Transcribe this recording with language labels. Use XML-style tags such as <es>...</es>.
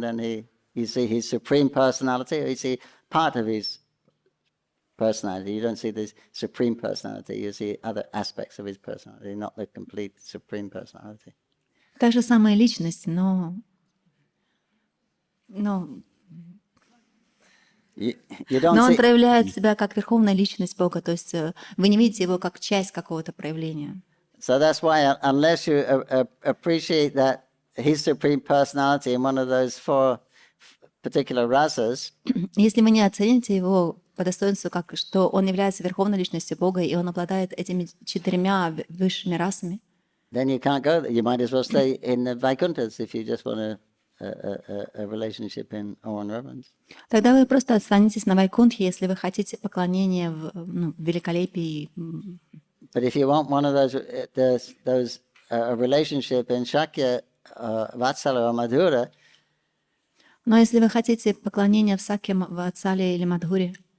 <en>Then you see his supreme personality, or you see part of his personality. You don't see this supreme personality. You see other aspects of his personality, not the complete supreme personality.</en> <ru>Та же самая личность, но он проявляет себя как верховная личность Бога, то есть вы не видите его как часть какого-то проявления.</ru> <en>So that's why, unless you appreciate that his supreme personality in one of those four particular rasas,</en> <ru>если вы не оцените его по достоинству, как что он является верховной личностью Бога и он обладает этими 4 высшими расами,</ru> <en>then you can't go there. You might as well stay in the Vaikunthas if you just want a relationship in awe and reverence.</en> <ru>Тогда вы просто останетесь на Вайкунтхе, если вы хотите поклонения в великолепии.</ru> <en>But if you want one of those relationship in Shakya, Vatsala or Madhura,</en> <ru>но если вы хотите поклонения в Сакье, Ватсале или Мадхуре,</ru>